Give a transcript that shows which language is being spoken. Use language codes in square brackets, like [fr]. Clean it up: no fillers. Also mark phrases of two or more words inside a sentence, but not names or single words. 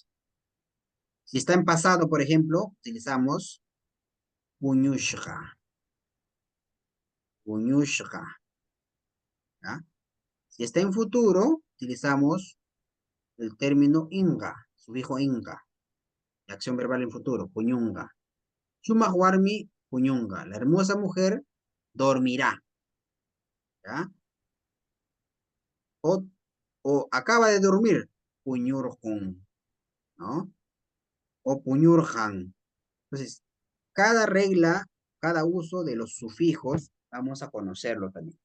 [es] Si está en pasado, por ejemplo, utilizamos puñushka. Puñushka. ¿Ya? Si está en futuro, utilizamos el término inga, sufijo inga. Acción verbal en futuro, [qu] puñunga. Shumahwarmi, puñunga. [es] La hermosa mujer dormirá. ¿Ya? O acaba de dormir, puñurjun, ¿no? O puñurjan. Entonces, cada regla, cada uso de los sufijos, vamos a conocerlo también.